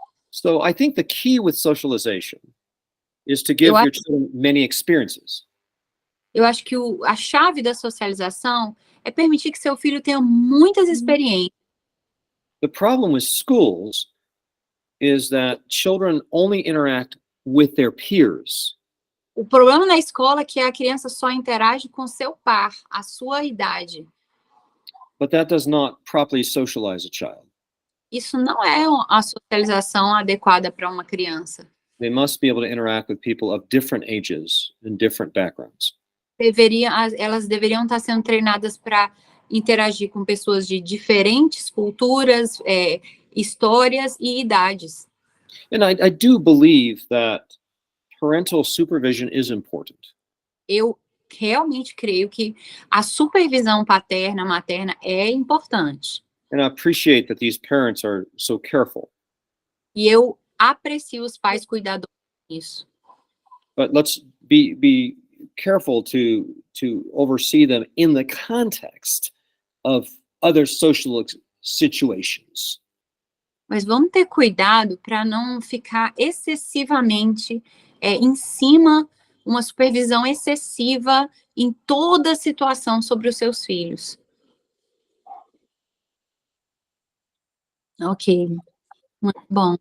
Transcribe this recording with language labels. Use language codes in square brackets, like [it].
[en] So I think the key with socialization is to give your children many experiences. [pt] Eu acho que a chave da socialização é permitir que seu filho tenha muitas experiências. [en] The problem with schools is that children only interact with their peers. [pt] O problema na escola é que a criança só interage com seu par, a sua idade. [en] But that does not properly socialize a child. [pt] Isso não é a socialização adequada para uma criança. [en] They must be able to interact with people of different ages and different backgrounds. [pt] Elas deveriam estar sendo treinadas para interagir com pessoas de diferentes culturas, histórias e idades. [en] And I do believe that parental supervision is important. [pt] Eu realmente creio que a supervisão paterna, materna é importante. [en] And I appreciate that these parents are so careful. [pt] E eu aprecio os pais cuidadosos nisso. [en] But let's be careful to oversee them in the context of other social situations. [pt] Mas vamos ter cuidado para não ficar excessivamente em cima, uma supervisão excessiva em toda situação sobre os seus filhos. Ok, muito bom.